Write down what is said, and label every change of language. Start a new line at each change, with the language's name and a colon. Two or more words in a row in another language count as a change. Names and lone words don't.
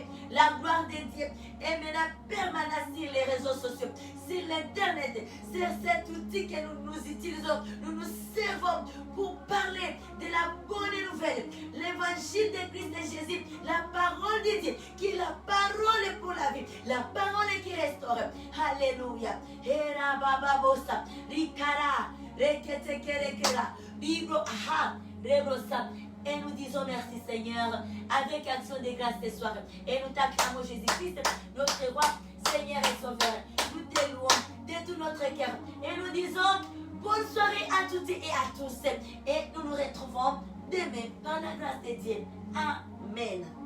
French: La gloire de Dieu est maintenant permanente sur les réseaux sociaux, sur l'internet, sur cet outil que nous utilisons, nous nous servons pour parler de la bonne nouvelle, l'évangile de Christ de Jésus, la parole de Dieu, qui est la parole pour la vie, la parole qui restaure. Alléluia. Hera baba bosa, rikara, reketekerekera, bibro aha, rebrosa. Et nous disons merci Seigneur, avec action de grâce ce soir. Et nous t'acclamons Jésus-Christ, notre roi, Seigneur et Sauveur. Nous te louons de tout notre cœur. Et nous disons bonne soirée à toutes et à tous. Et nous nous retrouvons demain par la grâce de Dieu.